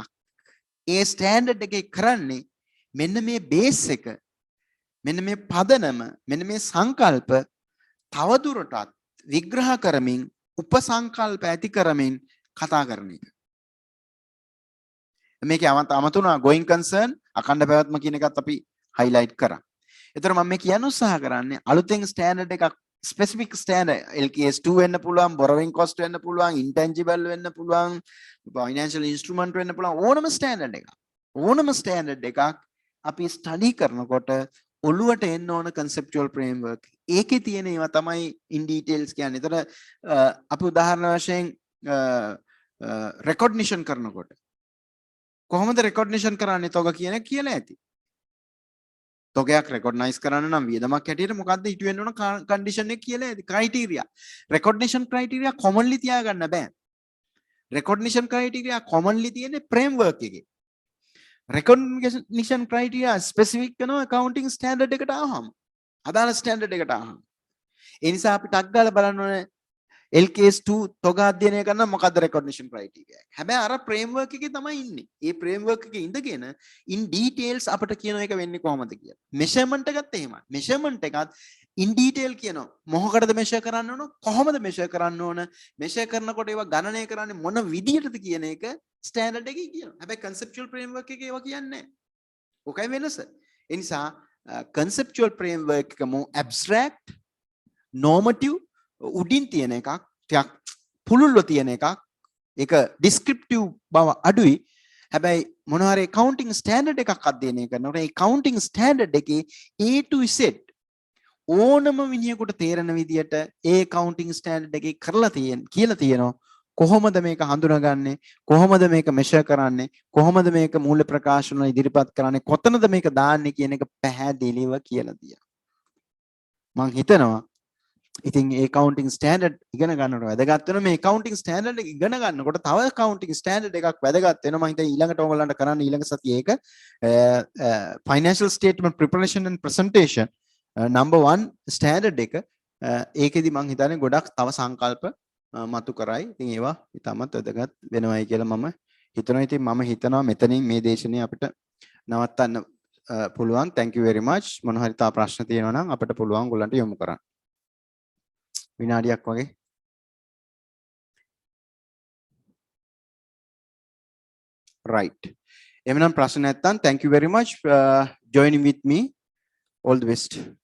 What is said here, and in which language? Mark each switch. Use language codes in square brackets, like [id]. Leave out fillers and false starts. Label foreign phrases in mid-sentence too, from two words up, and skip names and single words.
[si] ඒ standard එකේ කරන්නේ මෙන්න මේ base එක, මෙන්න මේ පදනම, මෙන්න මේ සංකල්ප තවදුරටත් විග්‍රහ කරමින්, උපසංකල්ප ඇති කරමින් කතා කරන එක. මේකේ අමතුණා [en] going concern, [si] අඛණ්ඩ පැවැත්ම කියන එකත් අපි highlight කරා. ඒතර මම මේ කියන්න උත්සාහ කරන්නේ අලුතෙන් standard එකක්, [en] specific standard LKS 2 [si] වෙන්න පුළුවන්, [en] borrowing cost [si] වෙන්න පුළුවන්, intangible වෙන්න පුළුවන්, [en] financial instrument [si] වෙන්න පුළුවන්, ඕනම standard එකක්. ඕනම standard එකක් අපි study කරනකොට ඔළුවට එන්න ඕන [en] conceptual framework. [si] ඒකේ තියෙන ඒවා තමයි [en] in details [si] කියන්නේ. ඒතර අපි උදාහරණ වශයෙන් recognition කරනකොට කොහොමද recognition කරන්නේ තොග කියන කියලා ඇති. තොගයක් recognize කරන්න නම් වියදමක් හැටියට මොකද්ද ඉටු වෙන්න ඕන condition එක කියලා ඇති. criteria. [en] recognition criteria commonly [si] තියාගන්න බෑ. [en] recognition criteria commonly [si] තියෙන්නේ framework එකේ. [en] recognition criteria specific [si] කරනවා [en] accounting standard [si] එකට ආවම. අදාළ standard එකට ආවම. ඒ නිසා අපි ටක් ගාලා බලන්න ඕනේ LKS2 තොග අධ්‍යයනය කරන මොකද්ද [en] recognition criteria. [si] හැබැයි අර framework එකේ තමයි ඉන්නේ. ඒ framework එකේ ඉඳගෙන [en] in details [si] අපිට කියන එක වෙන්නේ කොහොමද කියලා. measurement එකත් එහෙමයි. measurement එකත් [en] in detail [si] කියනවා. මොකකටද measure කරන්න ඕන? කොහොමද measure කරන්න ඕන? measure කරනකොට ඒවා ගණනය කරන්නේ මොන විදියටද කියන එක standard එකේ කියනවා. හැබැයි [en] conceptual framework [si] එකේ ඒවා කියන්නේ නැහැ. ඔකයි වෙනස. ඒ නිසා [en] conceptual framework [si] එක [en] more abstract, normative [si] උඩින් තියෙන එකක් ටිකක් පුළුල්ව තියෙන එකක් ඒක descriptive බව අඩුයි හැබැයි මොනවා හරි [en] accounting standard [si] එකක් අධ්‍යයනය කරනකොට ඒ [en] accounting standard [si] එකේ [en] A to Z [si] ඕනම විදියකට තේරෙන විදියට ඒ accounting standard එකේ කරලා කියලා තියෙනවා කොහොමද මේක හඳුනාගන්නේ කොහොමද මේක measure කරන්නේ කොහොමද මේක මූල්‍ය ප්‍රකාශන ඉදිරිපත් කරන්නේ කොතනද මේක දාන්නේ කියන එක පැහැදිලිව කියලා තියෙනවා මම හිතනවා ඉතින් ඒ [en] accounting standard [si] ඉගෙන ගන්නකොට වැදගත් වෙන මේ [en] accounting standard [si] එක ඉගෙන ගන්නකොට තව [en] accounting standard [si] එකක් වැදගත් වෙනවා මම හිතන්නේ ඊළඟට ඔයගොල්ලන්ට කරන්න ඊළඟ සතියේ ඒක [en] financial statement preparation and presentation number 1 standard [si] එක ඒකෙදි මම හිතන්නේ ගොඩක් තව සංකල්ප මතු කරයි ඉතින් ඒවා ඉතාමත් වැදගත් වෙනවයි කියලා මම හිතනවා ඉතින් මම හිතනවා මෙතනින් මේ දේශනේ අපිට නවත්තන්න පුළුවන් [en] thank you very much [si] මොන හරි තා ප්‍රශ්න තියෙනවා නම් අපිට පුළුවන් ඔයගොල්ලන්ට යොමු කරන්න විනාඩියක් වගේ right එමනම් ප්‍රශ්න නැත්තම් [en] thank you very much joining with me all the best